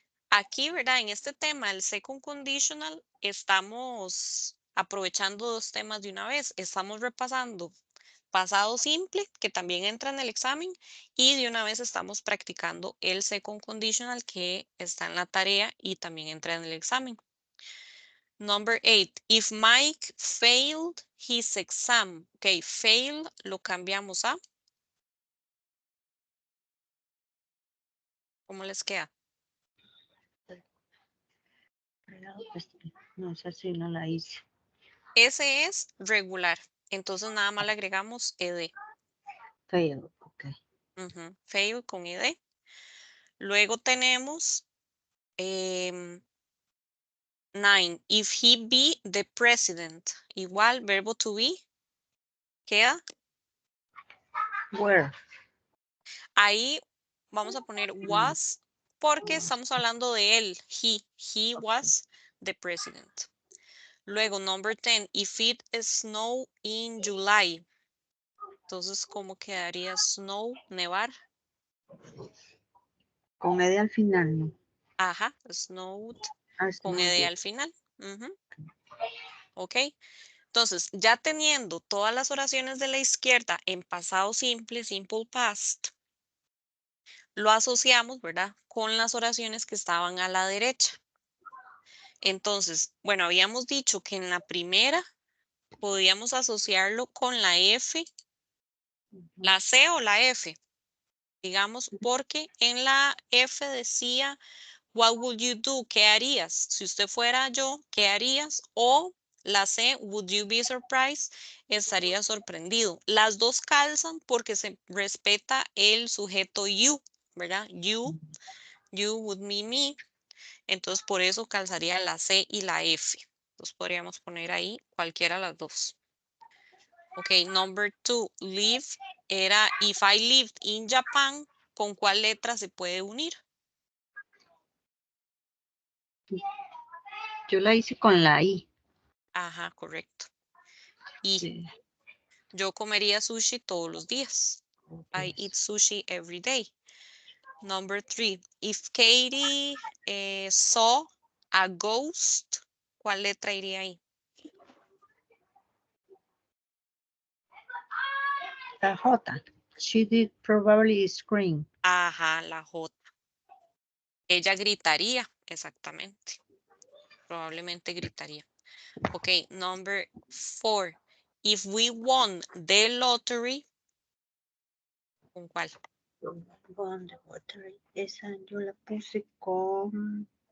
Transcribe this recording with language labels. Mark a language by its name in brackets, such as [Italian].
[Spanish] Aquí, ¿verdad? En este tema, el second conditional, estamos aprovechando dos temas de una vez. Estamos repasando pasado simple, que también entra en el examen, y de una vez estamos practicando el second conditional que está en la tarea y también entra en el examen. [English] Number 8, if Mike failed his exam. [Spanish] Ok, fail lo cambiamos a, ¿cómo les queda? No, esa sí no la hice. Ese es regular, entonces nada más le agregamos ed. [English] Fail, ok. Fail [Spanish] con [English] ed. [Spanish] Luego tenemos [English] 9, if he be the president. [Spanish] Igual, verbo to be, queda. [English] Where. [Spanish] Ahí vamos a poner was porque estamos hablando de él. [English] He was the president. [Spanish] Luego, [English] number 10, if it snow in July. [Spanish] Entonces, ¿cómo quedaría snow, nevar? Con ed al final, no. [English] Ajá, snowed Ah, [Spanish] con [English] snowed. [Spanish] ed al final. Ok. Entonces, ya teniendo todas las oraciones de la izquierda en pasado simple, simple past, lo asociamos, ¿verdad? Con las oraciones que estaban a la derecha. Entonces, bueno, habíamos dicho que en la primera podíamos asociarlo con la F, la C o la F, digamos, porque en la F decía, [English] what would you do? [Spanish] ¿Qué harías? Si usted fuera yo, ¿qué harías? O la C, [English] would you be surprised? [Spanish] Estaría sorprendido. Las dos calzan porque se respeta el sujeto you, ¿verdad? [English] You would be me. [Spanish] Entonces, por eso calzaría la C y la F. Entonces, podríamos poner ahí cualquiera de las dos. Ok, number 2, live era [English] if I lived in Japan, [Spanish] ¿con cuál letra se puede unir? Yo la hice con la I. Ajá, correcto. Y Sí. yo comería sushi todos los días. [English] I Yes. eat sushi every day. Number 3. If Katie saw a ghost, [Spanish] ¿cuál letra iría ahí? La J. [English] She did probably scream. [Spanish] Ajá, la J. Ella gritaría, exactamente. Probablemente gritaría. [English] Ok, number 4. If we won the lottery, [Spanish] ¿con cuál? Con the lottery. Esa yo la puse con